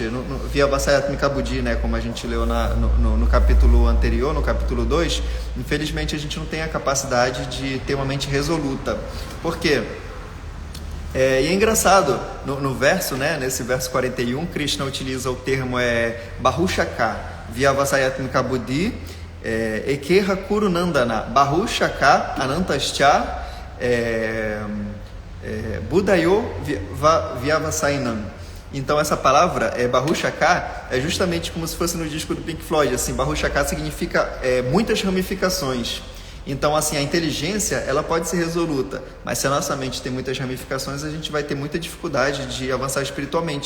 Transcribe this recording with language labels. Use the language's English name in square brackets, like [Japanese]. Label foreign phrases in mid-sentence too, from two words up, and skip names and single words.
[Sanskrit] Via Vasayatmika Buddhi, [Portuguese] né, como a gente leu no capítulo anterior, no capítulo 2, infelizmente a gente não tem a capacidade de ter uma mente resoluta. Por quê? E é engraçado, no verso, né, nesse verso 41, Krishna utiliza o termo [Sanskrit] Bahushaka, Via Vasayatmika Buddhi, Ekeha Kurunandana, Bahushaka Anantascha, Budayo Vyavasainam. [Portuguese] Então essa palavra Bahushaka é justamente como se fosse no disco do Pink Floyd. Assim, Bahushaka significa muitas ramificações. Então assim, a inteligência, ela pode ser resoluta, mas se a nossa mente tem muitas ramificações, a gente vai ter muita dificuldade de avançar espiritualmente.